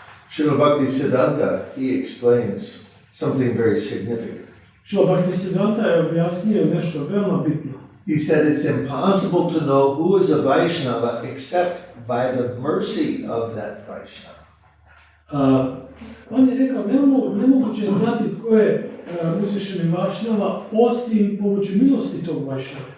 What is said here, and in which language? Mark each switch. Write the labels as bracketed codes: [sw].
[en] Srila Bhaktisiddhanta, he explains something very significant. [hr] Srila Bhaktisiddhanta je objasnio nešto veoma bitno. [en] He said it's impossible to know who is a Vaishnava except by the mercy of that Vaishnava. [hr] On je rekao, nemoguće je znati tko je uzvišeni Vaishnava osim pomoću milosti tog Vaishnava.